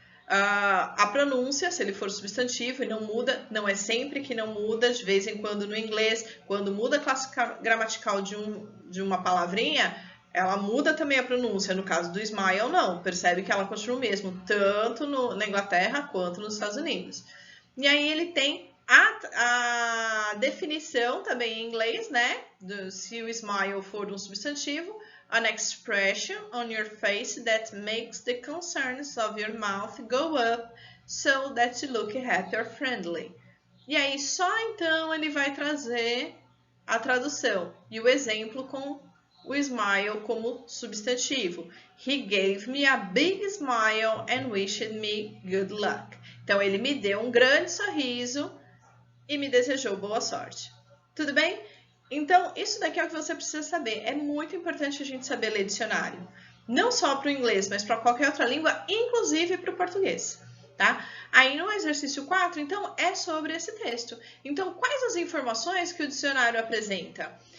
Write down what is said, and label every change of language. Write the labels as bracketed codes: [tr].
[pt] A pronúncia, se ele for substantivo e não muda, não é sempre que não muda, de vez em quando no inglês, quando muda a classe gramatical de uma palavrinha, ela muda também a pronúncia. No caso do smile, não, percebe que ela continua o mesmo, tanto na Inglaterra quanto nos Estados Unidos. E aí ele tem a definição também em inglês, né? Se o smile for um substantivo, [en] an expression on your face that makes the concerns of your mouth go up so that you look happy or friendly. [pt] E aí, só então ele vai trazer a tradução e o exemplo com o smile como substantivo. [en] He gave me a big smile and wished me good luck. [pt] Então, ele me deu um grande sorriso e me desejou boa sorte. Tudo bem? Então, isso daqui é o que você precisa saber. É muito importante a gente saber ler dicionário. Não só para o inglês, mas para qualquer outra língua, inclusive para o português. tá? Aí no exercício 4, então, é sobre esse texto. Então, quais as informações que o dicionário apresenta?